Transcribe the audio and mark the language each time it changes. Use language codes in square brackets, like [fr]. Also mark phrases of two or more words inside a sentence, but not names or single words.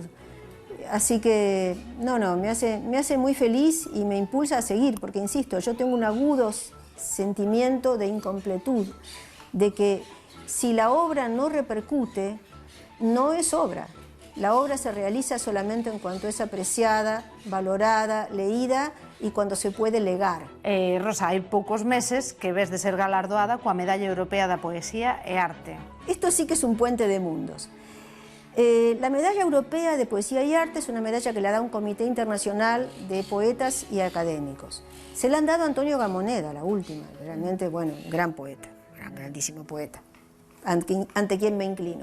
[es] Así que, me hace muy feliz y me impulsa a seguir, porque insisto, yo tengo un agudo sentimiento de incompletud, de que si la obra no repercute, no es obra. La obra se realiza solamente en cuanto es apreciada, valorada, leída y cuando se puede legar. Rosa, [gl] hai poucos meses que ves de ser galardoada coa Medalla Europea da Poesía e Arte. [es] Esto sí que es un puente de mundos. La Medalla Europea de Poesía y Arte es una medalla que le da un comité internacional de poetas y académicos. Se la han dado a Antonio Gamoneda, la última, realmente, bueno, gran poeta, grandísimo poeta, ante quien me inclino.